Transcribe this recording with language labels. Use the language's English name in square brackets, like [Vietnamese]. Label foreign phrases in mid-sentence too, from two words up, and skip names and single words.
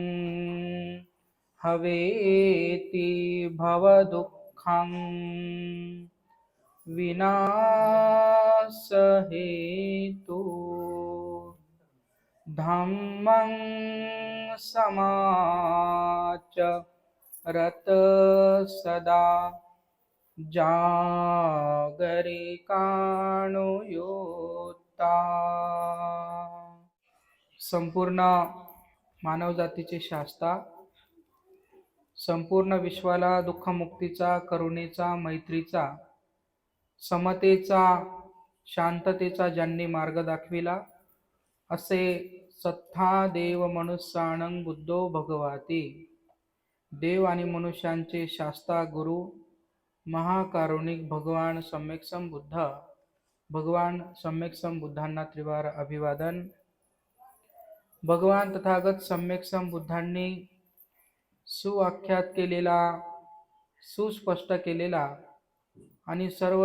[Pali] हवेति भवदुःखं विनाशहेतु धम्मं समाचरत सदा [Marathi] जागरिकानुयुक्ता संपूर्ण मानवजातीचे शास्ता, संपूर्ण विश्वाला दुःखमुक्तीचा, करुणेचा, मैत्रीचा, समतेचा, शांततेचा ज्यांनी मार्ग दाखविला असे [Pali] सत्था देव मनुष्यानं बुद्धो भगवाती. [Marathi] देव आणि मनुष्यांचे शास्ता गुरु महाकारुणिक भगवान सम्यक्सम बुद्ध, भगवान सम्यक्सम बुद्धांना त्रिवार अभिवादन. भगवान तथागत सम्यक्सम बुद्धांनी सुआख्यात केलेला, सुस्पष्ट केलेला आणि सर्व